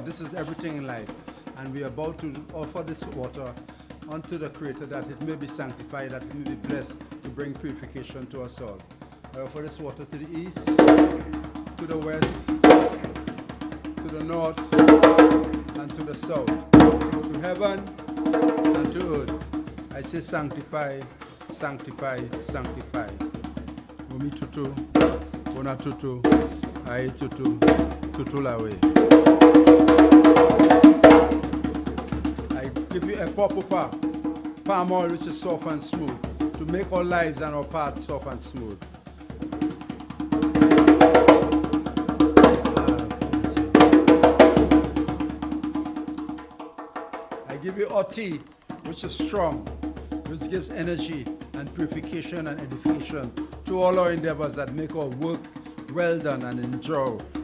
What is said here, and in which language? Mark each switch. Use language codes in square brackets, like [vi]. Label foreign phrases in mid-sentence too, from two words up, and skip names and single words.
[en] This is everything in life. And we are about to offer this water unto the Creator that it may be sanctified, that it may be blessed to bring purification to us all. I offer this water to the east, to the west, to the north, and to the south, to heaven and to earth. I say sanctify, sanctify, sanctify. [yo] Omi tutu, ona tutu, ai tutu, tutu lawe. [en] I give you a pop palm oil which is soft and smooth, to make our lives and our paths soft and smooth. I give you tea, which is strong, which gives energy and purification and edification to all our endeavors that make our work well done and endure.